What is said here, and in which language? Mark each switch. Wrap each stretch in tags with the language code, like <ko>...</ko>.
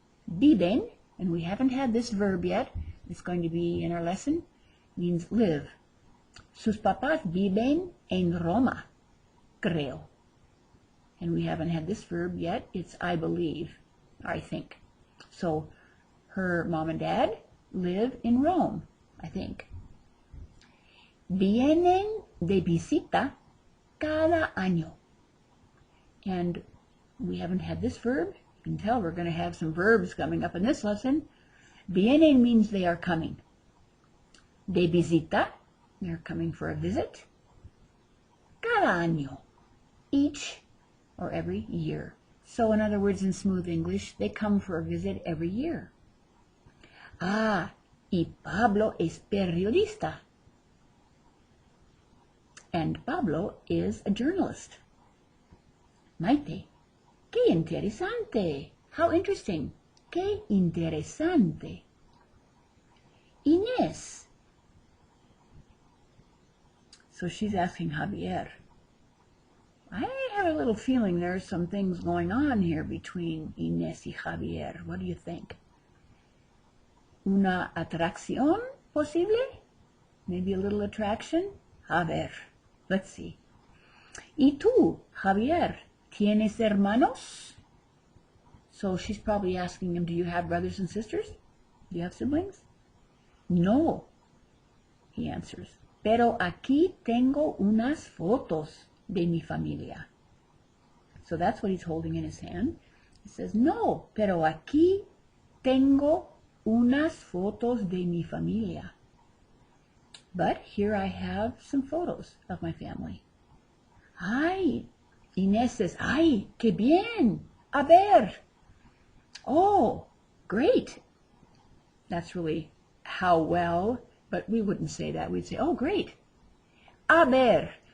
<en>Viven, and we haven't had this verb yet. It's going to be in our lesson. Means live.</en> <es>Sus papás viven en Roma, creo.</es> <en>And we haven't had this verb yet. It's I believe, I think. So her mom and dad live in Rome, I think.</en> <es>Vienen de visita cada año.</es> <en>And we haven't had this verb. You can tell we're going to have some verbs coming up in this lesson. Vienen means they are coming.</en> <es>De visita,</es> <en>they're coming for a visit.</en> <es>Cada año,</es> <en>each or every year. So in other words, in smooth English, they come for a visit every year.</en> <es>Ah, y Pablo es periodista.</es> <en>And Pablo is a journalist.</en> <es>Maite, qué interesante.</es> <en>How interesting.</en> <es>Qué interesante. Inés.</es> <en>So she's asking Javier. I have a little feeling there's some things going on here between Inés y Javier. What do you think?</en> <es>Una atracción posible?</es> <en>Maybe a little attraction?</en> <es>A ver,</es> <en>let's see.</en> <es>¿Y tú, Javier, tienes hermanos?</es> <en>So she's probably asking him, do you have brothers and sisters? Do you have siblings? No, he answers.</en> <es>Pero aquí tengo unas fotos de mi familia.</es> <en>So that's what he's holding in his hand. He says,</en> <es>no, pero aquí tengo unas fotos de mi familia.</es> <en>But here I have some photos of my family. Ay, Inés says,</en> <es>ay, qué bien, a ver.</es> <en>Oh, great. That's really how well, but we wouldn't say that. We'd say, oh, great.</en> <es>A ver.</es>